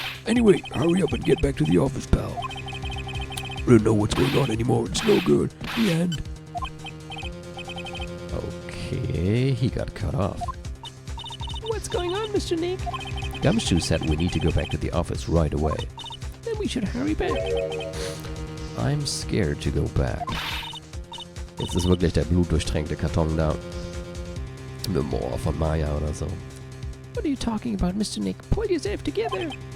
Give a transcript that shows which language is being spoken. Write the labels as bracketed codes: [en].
[en] Anyway, hurry up and get back to the office, pal. I don't know what's going on anymore. It's no good. The end. Okay, he got cut off. What's going on, Mr. Nick? Gumshoe said we need to go back to the office right away. Then we should hurry back. I'm scared to go back. [de] Jetzt ist wirklich der blutdurchtränkte Karton da. Memoir von Maya oder so. [en] What are you talking about, Mr. Nick? Pull yourself together.